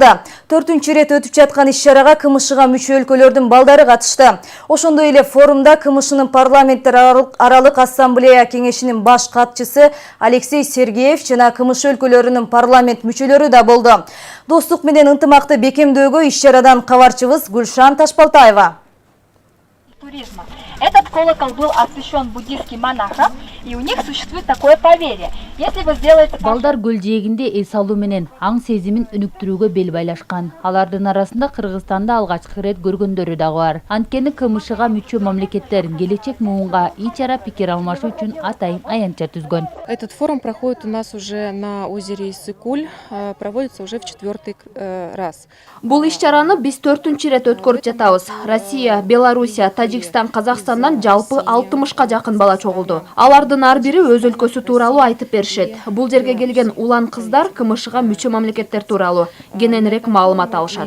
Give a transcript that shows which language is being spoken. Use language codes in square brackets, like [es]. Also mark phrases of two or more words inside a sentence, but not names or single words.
[ky] 4-үнчү ирет өтүп жаткан иш-чарага КМШга мүчө өлкөлөрдүн балдары катышты. Ошондой эле форумда КМШнын парламенттер аралык ассамблея кеңешинин баш катчысы Алексей Сергеев жана КМШ өлкөлөрүнүн парламент мүчөлөрү да болду. Достук менен ынтымакты бекемдөөгө иш-чарадан кабарчыбыз Гүлшан Ташпалтаева. [ru] Туризма. Этот колокол был освящен буддийским монахам, и у них существует такое поверье. Если вы сделаете... [ky] Балдар көл жээгинде эс алуу менен аң сезимин өнүктүрүүгө бел байлашкан. Алардын арасында Кыргызстанда алгачкы ирет көргөндөрү дагы бар. Анткени КМШга мүчө мамлекеттер келечек муунга ич-ара пикир алмашуу үчүн атайын аянтча түзгөн. [ru] Этот форум проходит у нас уже на озере Иссык-Куль, проводится уже в 4-й раз. [ky] Бул иш-чараны биз 4-үнчү ирет өткөрүп жатабыз. Россия, Белоруссия, Тажикстан, Казакстан Кыргызстандан жалпы 60-ка жакын бала чогулду. Алардын ар бири өз өлкөсү тууралуу айтып беришет. Бул жерге келген улан кыздар КМШга мүчө мамлекеттер тууралуу кененирээк маалымат алышат.